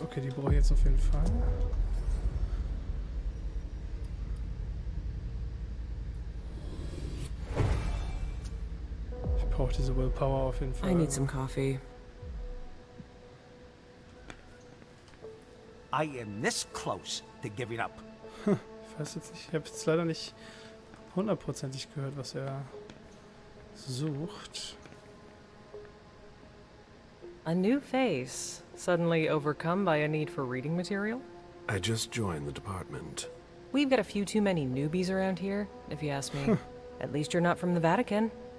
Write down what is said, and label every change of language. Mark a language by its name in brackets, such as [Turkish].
[German] Okay, die brauche ich jetzt auf jeden Fall. Ich brauche diese Willpower auf jeden Fall. [English] I need some coffee. I am this close to giving up. [German] Ich weiß jetzt nicht, ich habe jetzt leider nicht hundertprozentig gehört, was er sucht. [English] A new face, suddenly overcome by a need for reading material? I just joined the department. We've got a few too many newbies around here, if you ask me. At least you're not from the Vatican.